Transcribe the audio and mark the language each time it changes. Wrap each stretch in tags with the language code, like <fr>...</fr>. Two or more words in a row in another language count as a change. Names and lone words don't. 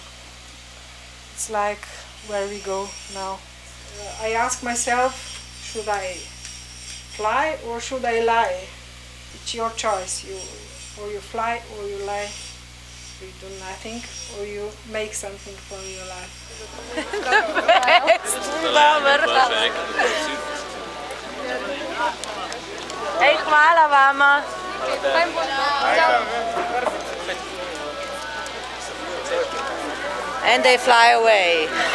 <en>It's like where we go now. I ask myself, should I fly or should I lie? It's your choice. Or you fly or you lie. You do nothing or you make something from your life.</en> <sl>Ej, hvala vama.</sl> <en>And they fly away.</en>